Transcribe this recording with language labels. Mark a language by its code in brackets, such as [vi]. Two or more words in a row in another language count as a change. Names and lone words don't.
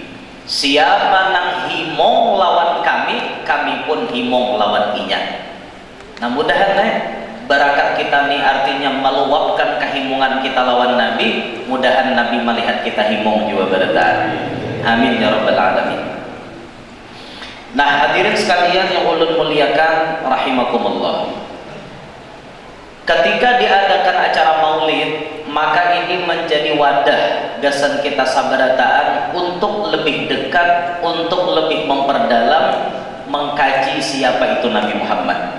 [bjn] Siapa nang himong lawan kami, kami pun himong lawan inya. Nah, mudahan barakat kita nih artinya meluapkan kehimungan kita lawan Nabi, mudahan Nabi melihat kita himong juga berataan. [ar] آمين يا رب العالمين. [bjn] Nah, hadirin sekalian yang ulun muliakan rahimakumullah, ketika diadakan acara maulid, maka ini menjadi wadah gasan kita sabarataan untuk lebih dekat, untuk lebih memperdalam, mengkaji siapa itu Nabi Muhammad.